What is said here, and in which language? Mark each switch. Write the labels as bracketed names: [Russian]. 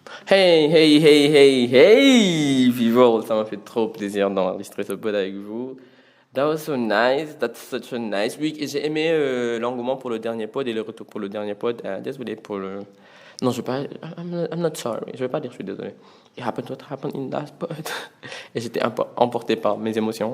[English] Hey people, [French] ça m'a fait trop plaisir d'enregistrer ce pod avec vous. [English] That was so nice. That's such a nice week. [French] Et j'ai aimé l'engouement pour le dernier pod et le retour pour le dernier pod. Désolé pour le... Non, je vais pas... [English] I'm not sorry. [French] Je vais pas dire je suis désolé. [English] It happened what happened in that pod. [French] Et j'étais emporté par mes émotions.